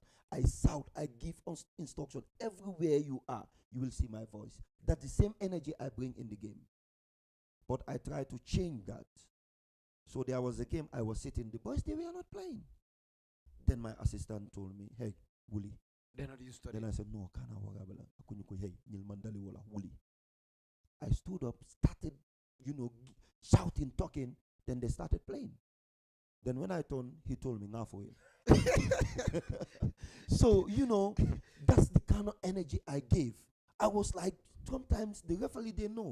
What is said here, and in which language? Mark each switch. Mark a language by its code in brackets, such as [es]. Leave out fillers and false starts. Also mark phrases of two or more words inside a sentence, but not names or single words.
[en] I shout, I give instruction. Everywhere you are, you will see my voice. That's the same energy I bring in the game. But I try to change that. So there was a game I was sitting, the boys, they were not playing. Then my assistant told me, hey, Wuli. They're not used to it. Then I said, no, [man] kana wagabala. Hey, Nilmandali wala Wuli. [en] I stood up, started, shouting, talking. Then they started playing. Then when I turned, he told me, now for it. So, that's the kind of energy I gave. I was like, sometimes the referee, they know.